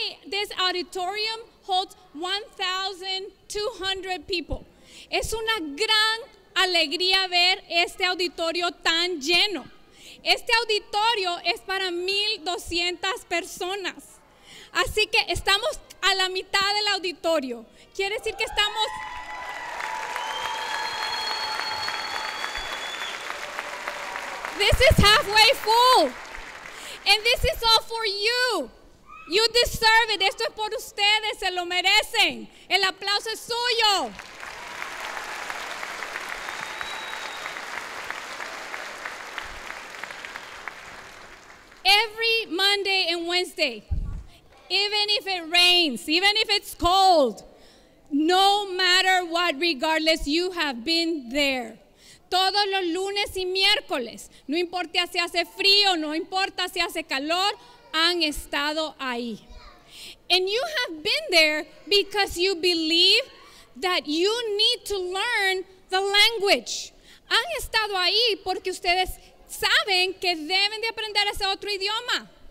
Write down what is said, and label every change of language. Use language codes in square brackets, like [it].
[en] this auditorium holds 1,200 people. [es] Es una gran alegría ver este auditorio tan lleno. Este auditorio es para 1,200 personas. Así que estamos a la mitad del auditorio. Quiere decir que estamos... [en] This is halfway full. And this is all for you. You deserve it. [es] Esto es por ustedes, se lo merecen. El aplauso es suyo. [en] Every Monday and Wednesday, even if it rains, even if it's cold, no matter what, regardless, you have been there. [es] Todos los lunes y miércoles, no importa si hace frío, no importa si hace calor, han estado ahí. [en] And you have been there because you believe that you need to learn the language. [es] Han estado ahí porque ustedes saben que deben de aprender ese otro idioma.